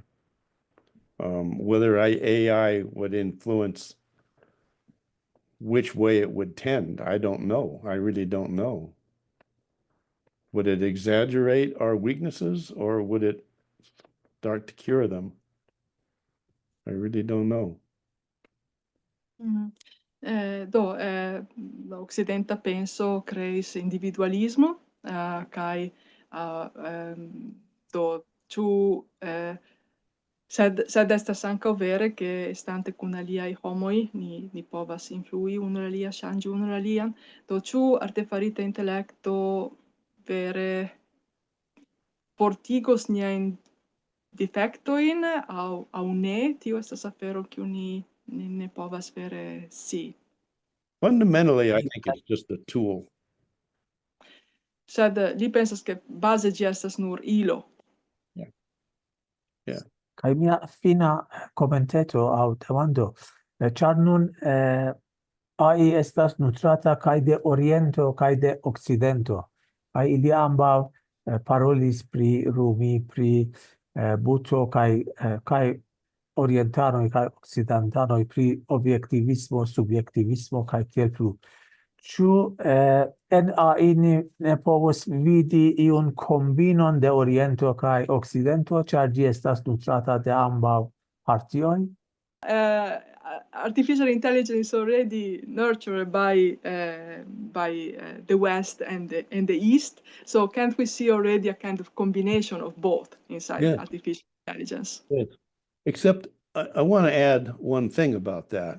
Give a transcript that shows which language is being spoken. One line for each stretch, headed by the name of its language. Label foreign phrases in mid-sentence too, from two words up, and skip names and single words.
English: Whether AI would influence which way it would tend, I don't know. I really don't know. Would it exaggerate our weaknesses or would it start to cure them? I really don't know.
Esperanto: Do Occidenta penso kreis individualismo kaj do ĉu sed estas ankaŭ vere ke estante kun aliaj homoj ni povas influi unu la alia, ŝanĝi unu la alian. Do ĉu artefarita intelekto vere fortigos niajn defektojn aŭ ne? Tio estas afero kiu ni ne povas vere scii.
English: Fundamentally, I think it's just a tool.
Esperanto: Sed li pensas ke baze ĝi estas nur ilo.
English: Yeah.
Esperanto: Kaj mia fina komenteto aŭ demando, ĉar nun AI estas nutrata kaj de Oriento kaj de Okcidento. Kaj ili ambaŭ parolis pri Rumi, pri Buto kaj orientanoj kaj okcidentanoj pri objektivismo, subjektivismo kaj tiel plu. Ĉu en AI ni ne povos vidi iun kombinon de Oriento kaj Okcidento, ĉar ĝi estas nutrata de ambaŭ partioj?
English: Artificial intelligence is already nurtured by the West and the East. So can't we see already a kind of combination of both inside artificial intelligence? Yes. Except I want to add one thing about that.